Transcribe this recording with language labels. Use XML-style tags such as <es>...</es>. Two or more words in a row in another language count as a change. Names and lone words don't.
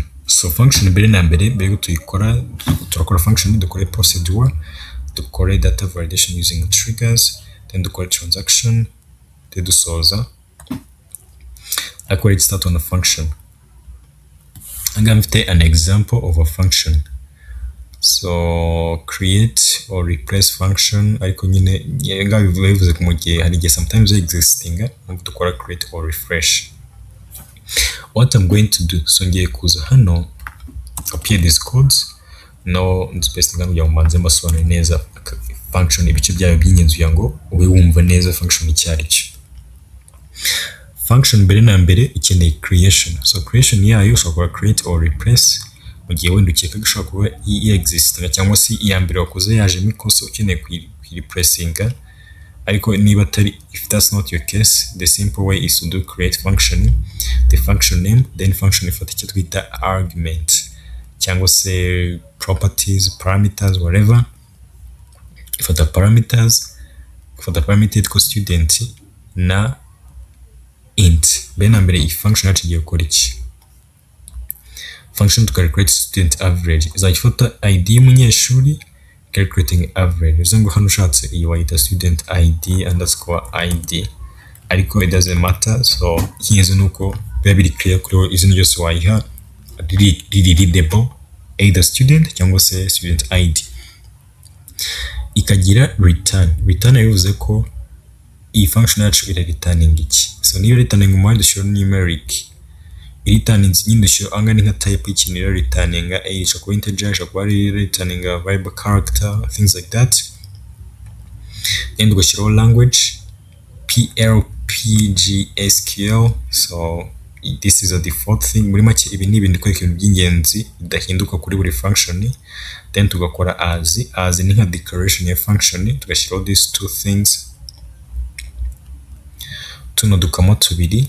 <rw>So function mbere na mbere tuyikora, turakora function, dukore procedure, dukore</rw> <en>data validation using triggers,</en> <rw>then dukore transaction, then dusoza.</rw> <en>I create start on a function. I'm going to take an example of a function. So create or replace function.</en> <rw>Ariko nyine bivuze ko mu gihe hari igihe</rw> <en>sometimes existing,</en> <rw>dukora</rw> <en>create or refresh. What I'm going to do, so</en> <rw>ngiye kuza hano,</rw> <en>appear these codes.</en> <rw>No, space kugira ngo mbanze mbasobanure neza function ibice byayo by'ingenzi kugira ngo ube wumva neza function icyo ari cyo. Function mbere na mbere ikeneye creation. So creation yayo ushobora</rw> <en>create or replace</en> <rw>mu gihe wenda ukeka gishobora kuba existing cyangwa se iya mbere wakoze yajemo ikosa ukeneye kuyireplacinga, ariko niba atari,</rw> <en>if that's not your case, the simple way is to do create function, the function name, then function</en> <rw>ifata icyo twita argument cyangwa se</rw> <en>properties, parameters, whatever.</en> <rw>Ifata parameters, ifata parameter yitwa student na int. Bene mbere iyi function yacu igiye gukora iki?</rw> <en>Function to calculate student average</en> <rw>izafata id y'umunyeshuri,</rw> <en>calculating average.</en> <rw>Bivuze ngo hano ushatse iyi wayita</rw> <en>student id underscore id,</en> <rw>ariko</rw> <en>it doesn't matter.</en> <rw>So ikintu nuko biba biri clear kuri izina ryose wayiha riri readable, either student cyangwa se student id. Ikagira return. Return bivuze ko iyi function yacu ira returning iki. So niyo returning umwanya dushyira numeric, returning nyine dushyira angana nka type y'ikintu rero</rw> <en>returning a</en> <rw>ishobora kuba integer, ishobora kuba</rw> <en>returning a variable character, things like that.</en> <rw>Then tugashyiraho language PGSQL.</rw> <en>So this is a default thing.</en> <rw>Muri make ibi ni ibintu kwereka ibintu by'ingenzi bidahinduka kuri buri function. Then tugakora as ni nka declaration ya function, tugashyiraho</rw> <en>these two things,</en> <rw>tuno dukamo tubiri.</rw>